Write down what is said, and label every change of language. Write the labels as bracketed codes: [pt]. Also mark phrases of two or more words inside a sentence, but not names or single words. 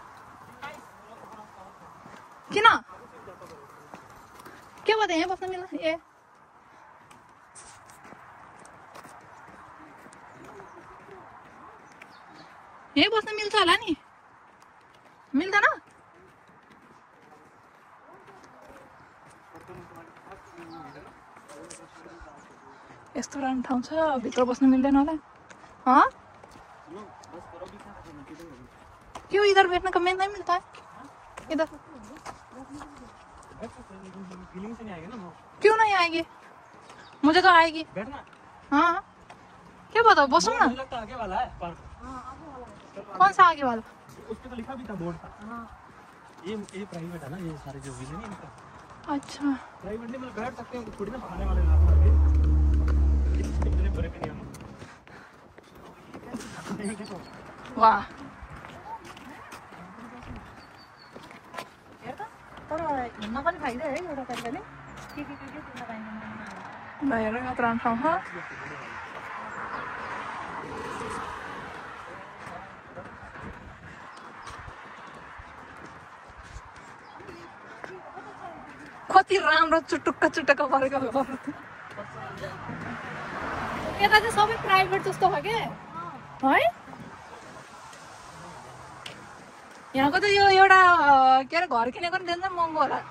[ne] किन के भयो त यहाँ बस्न मिल्छ ए यही बस्न मिल्छ होला नि मिल्दैन यस्तो राम्रो ठाउँ छ भित्र बस्न मिल्दैन होला [hi] क्यों इधर बैठने का नहीं मिलता है इधर क्यों नहीं आएगी मुझे तो आएगी हाँ क्या बताओ बसो ना आगे वाला है पार्क कौन सा आगे वाला उस पे तो लिखा भी था बोर्ड ये प्राइवेट है ना ये सारे जो भी है इनका अच्छा प्राइवेट नहीं मतलब बैठ सकते हैं थोड़ी ना खाने वाले ना इतने बड़े भी नहीं हम वाह [ne] तर हिँड्न पनि फाइदा है एउटा तरिकाले के तिमीलाई पाइँदैन बाहिर कत्रो ठाउँ छ कति राम्रो चुटुक्क चुटुक्क परेको यता चाहिँ सबै प्राइभेट जस्तो छ के है यहाँको त यो एउटा के अरे घर किनेको नि धेरै महँगो होला